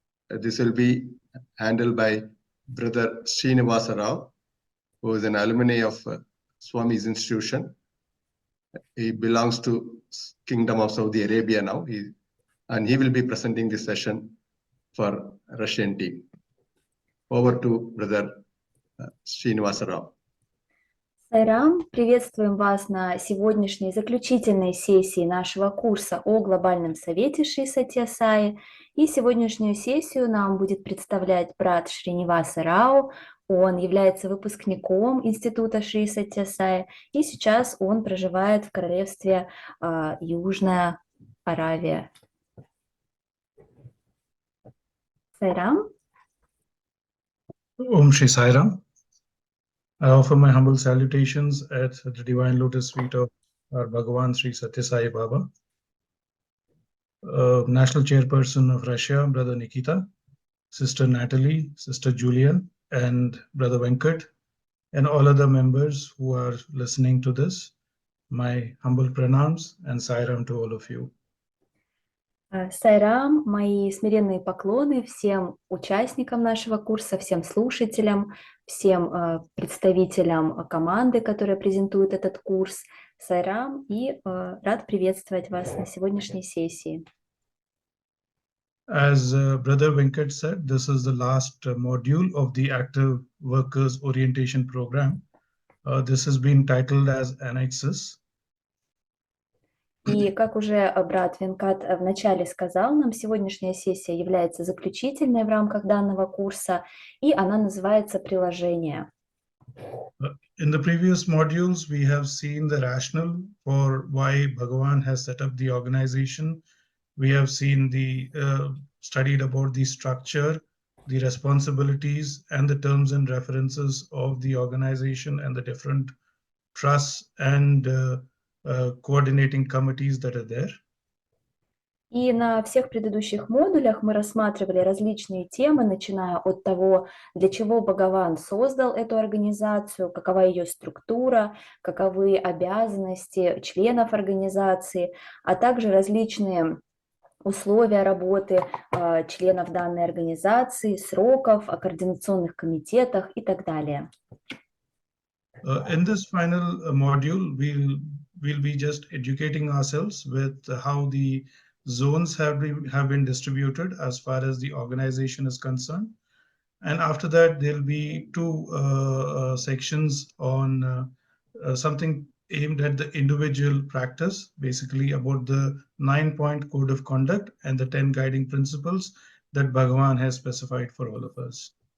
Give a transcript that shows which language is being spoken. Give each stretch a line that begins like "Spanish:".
English: This will be handled by Brother Srinivasa Rao, who is an alumni of Swami's institution. He belongs to Kingdom of Saudi Arabia now, and he will be presenting this session for Russian team. Over to Brother Srinivasa Rao.
Russian: Сайрам, приветствуем вас на сегодняшней заключительной сессии нашего курса о Глобальном Совете Шри Сатья Саи. И сегодняшнюю сессию нам будет представлять брат Шриниваса Рао. Он является выпускником Института Шри Сатья Саи, и сейчас он проживает в королевстве Южная Аравия. Сайрам.
English: Om Shri Sai Ram. I offer my humble salutations at the Divine Lotus Feet of our Bhagavan Shri Satya Sai Baba, National Chairperson of Russia, Brother Nikita, Sister Natalie, Sister Julian, and Brother Venkat, and all other members who are listening to this. My humble pranams and Sai Ram to all of you.
Russian: Сайрам, мои смиренные поклоны всем участникам нашего курса, всем слушателям, всем представителям команды, которая презентует этот курс. Сайрам, и рад приветствовать вас на сегодняшней сессии.
English: As Brother Venkat said, this is the last module of the Active Workers Orientation Program. This has been titled as Annexes.
Russian: И как уже брат Венкат вначале сказал, нам сегодняшняя сессия является заключительной в рамках данного курса, и она называется «Приложение».
English: In the previous modules, we have seen the rationale for why Bhagavan has set up the organization. We have seen studied about the structure, the responsibilities, and the terms and references of the organization and the different trusts and coordinating committees that are there.
Russian: И на всех предыдущих модулях мы рассматривали различные темы, начиная от того, для чего Бхагаван создал эту организацию, какова ее структура, каковы обязанности членов организации, а также различные условия работы членов данной организации, сроков, о координационных комитетах и так далее.
English: In this final module, we'll be just educating ourselves with how the zones have been distributed as far as the organization is concerned. And after that, there'll be two sections on something aimed at the individual practice, basically about the 9-point code of conduct and the 10 guiding principles that Bhagavan has specified for all of us.